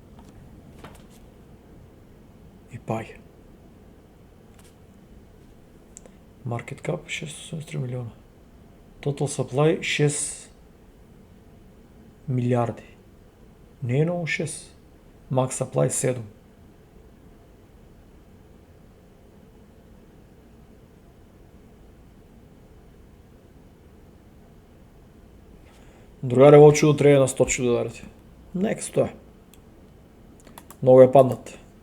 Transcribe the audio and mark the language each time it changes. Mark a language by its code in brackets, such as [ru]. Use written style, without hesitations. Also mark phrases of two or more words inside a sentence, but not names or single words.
[mk] И паѓа. [en] Market cap 683 милиона. Total supply 6 милиарди. [mk] Не е много 6. [en] Max supply 7. [mk] Другаре, ово чудо треба на 100 да ударите. Нека стоја. Много е паднат.